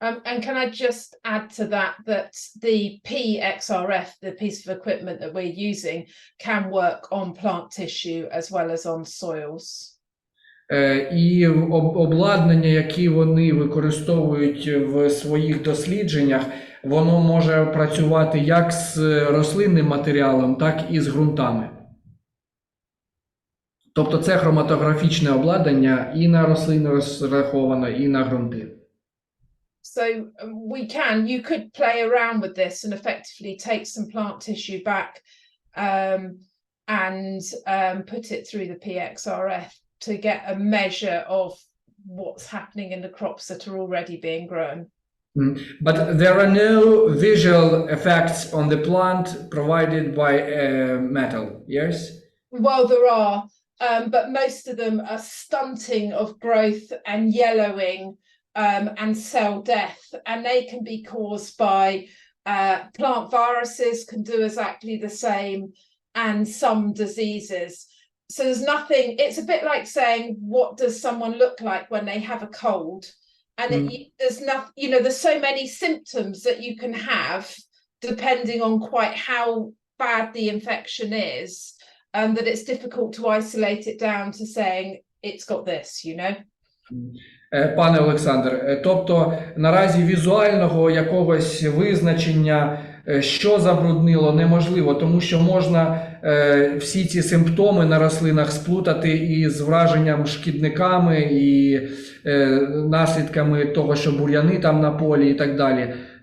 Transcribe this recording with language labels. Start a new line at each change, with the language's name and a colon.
English: And can I just add to that the PXRF, the piece of equipment that we're using, can work on plant tissue as well as on soils.
Ukrainian: І обладнання, яке вони використовують в своїх дослідженнях, воно може працювати як з рослинним матеріалом, так і з ґрунтами. Тобто це хроматографічне обладнання і на рослини розраховано, і на ґрунти.
English: So you could play around with this and effectively take some plant tissue back and put it through the PXRF to get a measure of what's happening in the crops that are already being grown. But there are no visual effects on the plant provided by metal, yes? Well, there are, but most of them are stunting of growth and yellowing and cell death, and they can be caused by plant viruses can do exactly the same, and some diseases. So there's nothing, it's a bit like saying, what does someone look like when they have a cold? And there's nothing, there's so many symptoms that you can have depending on quite how bad the infection is, that it's difficult to isolate it down to saying it's got this,
Ukrainian: Пане Олександр, тобто наразі візуального якогось визначення, що забруднило, неможливо, тому що можна всі ці симптоми на рослинах сплутати із враженням шкідниками і наслідками того, що бур'яни там на полі і так далі.